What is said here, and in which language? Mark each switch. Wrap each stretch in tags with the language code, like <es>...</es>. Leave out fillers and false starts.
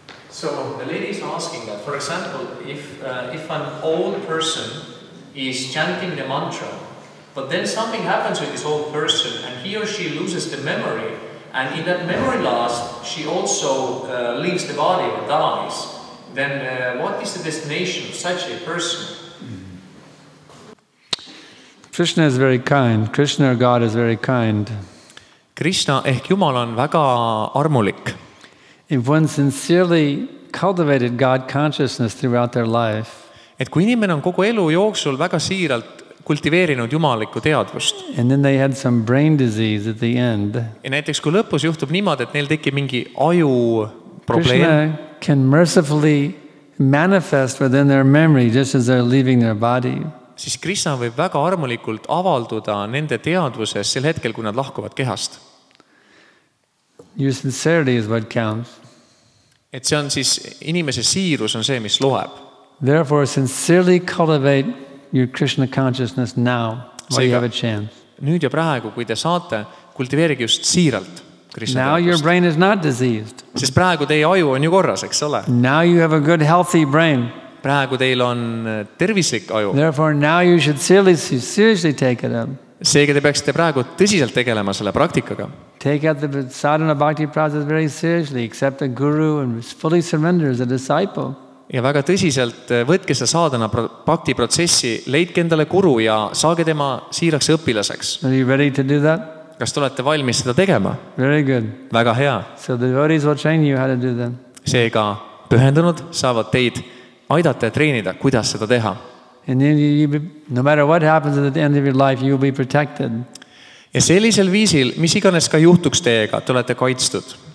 <en>So the lady is asking that, for example, if an old person is chanting the mantra, but then something happens with this old person and he or she loses the memory, and in that memory loss she also leaves the body or dies, then what is the destination of such a person? Krishna is very kind. Krishna or God is very kind.</en> <et>Krishna ehk Jumal on väga armulik.</et> <en>If one sincerely cultivated God consciousness throughout their life,</en> <et>Et kui inimene on kogu elu jooksul väga siiralt kultiveerinud jumalikku teadvust.</et> <en>And then they had some brain disease at the end.</en> <et>Ja näiteks kui lõpus juhtub niimoodi, et neil tekib mingi aju probleem.</et> <en>Krishna can mercifully manifest within their memory just as they're leaving their body.</en> <et>Siis Krishna võib väga armulikult avalduda nende teadvuses sel hetkel, kui nad lahkuvad kehast.</et> <en>Your sincerity is what counts.</en> <et>Et see on siis, inimese siirus on see, mis loeb.</et> <en>Therefore, sincerely cultivate your Krishna consciousness now, while you have a chance.</en> <et>Nüüd ja praegu, kui te saate, kultiveerige just siiralt Krishna</et> <en>Now your</en> <et>teadvust.</et> <en>brain is not diseased.</en> <et>Sest praegu teie aju on ju korras, eks ole?</et> <en>Now you have a good, healthy brain.</en> <et>Praegu teil on tervislik aju.</et> <en>Therefore, now you should seriously take it up.</en> <et>Seega te peaksite praegu tõsiselt tegelema selle praktikaga.</et> <en>Take out the sadhana bhakti process very seriously. Accept a guru and fully surrender as a disciple.</en> <et>Ja väga tõsiselt võtke seda saadana bhakti protsessi, leidke endale guru ja saage tema siiraks õpilaseks.</et> <en>Are you ready to do that?</en> <et>Kas te olete valmis seda tegema?</et> <en>Very good.</en> <et>Väga hea.</et> <en>So the devotees will train you how to do that.</en> <et>Seega pühendunud saavad teid aidata ja treenida, kuidas seda teha.</et> <en>And then no matter what happens at the end of your life, you will be protected.</en> <et>Ja sellisel viisil, mis iganes ka juhtuks teiega, te olete kaitstud.</et>